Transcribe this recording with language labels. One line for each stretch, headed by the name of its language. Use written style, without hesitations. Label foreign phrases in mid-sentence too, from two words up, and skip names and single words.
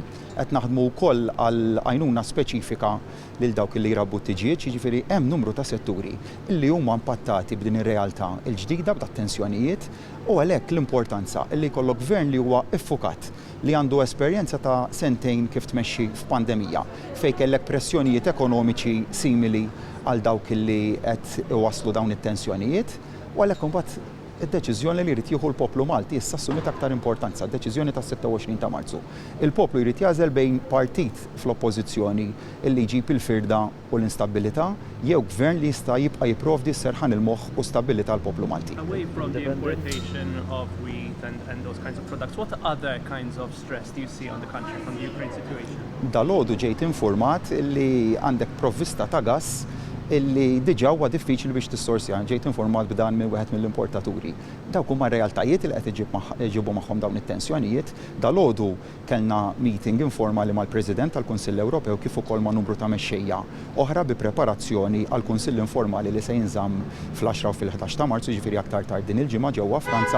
Maltese: Qed naħdmu wkoll għal għajnuna speċifika lil dawk li jrabbu t-tiġijiet, jiġifieri hemm numru ta' setturi illi huma impattati b'din ir-realtà l-ġdida b'tat-tensjonijiet u għalhekk l-importanza li jkollok gvern li huwa iffukat li għandu esperjenza ta' sentejn kif tmexxi f'pandemija fejn kellek pressjonijiet ekonomiċi simili għal dawk li qed iwasslu dawn it-tensjonijiet u għalhekk imbagħad id-deċiżjoni li jrid jieħu l-poplu Malti issa assumit aktar importanza, d-deċiżjoni tas-26 ta' Marzu. Il-poplu jrid jażel bejn partit fl-oppożizzjoni illi jġib il-firda u l-instabilità jew gvern li jista' jibqa' jipprovdi s-serħan il-moħħ u stabbilità l-poplu Malti.
English: Away from the importation of wheat and those kinds of products, what other kinds of stress do you see on the country from the Ukraine situation?
Maltese: Dalgħodu ġejt informat illi għandek provvista ta' gass illi diġà huwa diffiċli biex tissorsja. Ġejt informat b'dan minn wieħed mill-importaturi. Dawk huma realtajiet li qed iġibu magħhom dawn it-tensjonijiet. Dalgħodu kellna meeting informali mal-President tal-Kunsill Ewropew kif ukoll ma' numru ta' mexxejja oħra bi preparazzjoni għal kunsill informali li se jinżamm fl-10 u fil-11 ta' Marzu, ġifieri aktar tard din il-ġimgħa ġewwa Franza.